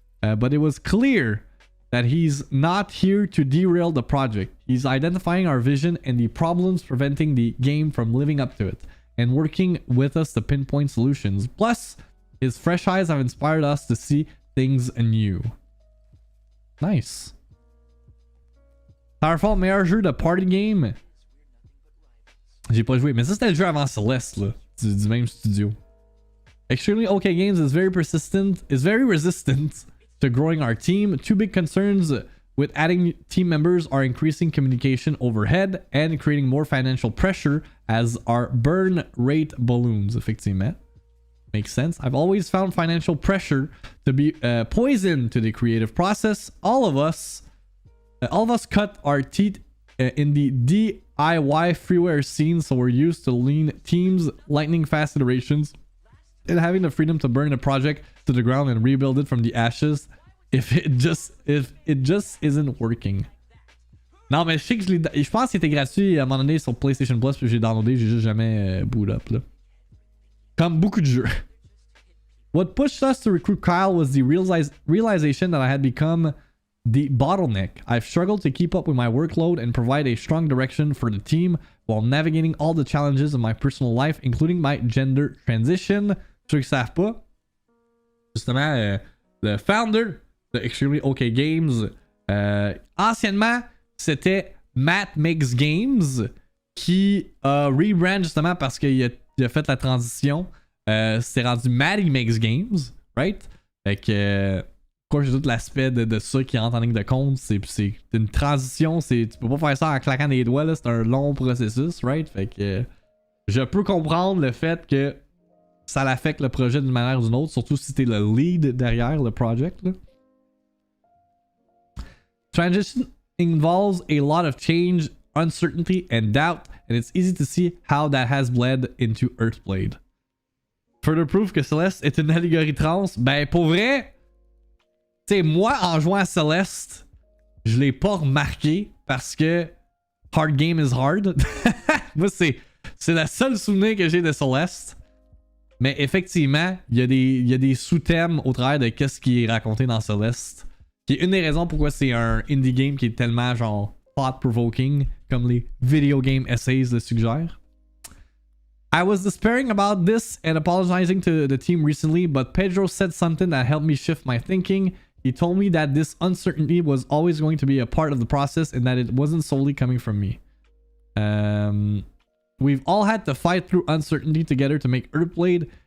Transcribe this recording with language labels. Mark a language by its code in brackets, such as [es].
[en] But it was clear that he's not here to derail the project. He's identifying our vision and the problems preventing the game from living up to it, and working with us to pinpoint solutions. Plus, his fresh eyes have inspired us to see things anew. Nice. [fr] Towerfall, meilleur jeu de party game. J'ai pas joué, mais ça c'était le jeu avant Celeste, là, du même studio. [en] Extremely OK Games is very resistant to growing our team. Two big concerns with adding team members are increasing communication overhead and creating more financial pressure as our burn rate balloons. [fr] Effectivement. [en] Makes sense. I've always found financial pressure to be poison to the creative process. All of us cut our teeth in the DIY freeware scene, so we're used to lean teams, lightning fast iterations, and having the freedom to burn a project to the ground and rebuild it from the ashes if it just isn't working. [fr] Non, mais je sais que je pense qu'il était gratuit à un moment donné sur PlayStation Plus, puis j'ai downloadé, j'ai juste jamais [en] boot up, [fr] là. Comme beaucoup de jeux. [en] What pushed us to recruit Kyle was the realization that I had become the bottleneck. I've struggled to keep up with my workload and provide a strong direction for the team while navigating all the challenges of my personal life, including my gender transition. [fr] Ceux qui savent pas, justement, le founder de Extremely OK Games, anciennement, c'était Matt Makes Games, qui a rebrand justement parce qu'il a fait la transition. C'est rendu Matty Makes Games, [en] right? [fr] Fait que, j'ai tout l'aspect de ça qui rentre en ligne de compte. C'est une transition, tu peux pas faire ça en claquant des doigts, là, c'est un long processus, [en] right? [fr] Fait que je peux comprendre le fait que ça l'affecte le projet d'une manière ou d'une autre, surtout si t'es le lead derrière le project, là. [en] Transition involves a lot of change, uncertainty, and doubt, and it's easy to see how that has bled into Earthblade. Further proof [fr] que Celeste est une allégorie trans. Ben, pour vrai, tu sais, moi, en jouant à Celeste, je l'ai pas remarqué parce que [en] hard game is hard. [fr] Moi, c'est le seul souvenir que j'ai de Celeste. Mais effectivement, il y a des sous-thèmes au travers de qu'est-ce qui est raconté dans Celeste Qui est une des raisons pourquoi c'est un indie game qui est tellement genre [en] thought-provoking, [fr] comme les [en] video game essays [fr] le suggèrent. [en] I was despairing about this and apologizing to the team recently, but Pedro said something that helped me shift my thinking. He told me that this uncertainty was always going to be a part of the process and that it wasn't solely coming from me. We've all had to fight through uncertainty together to make Earthblade.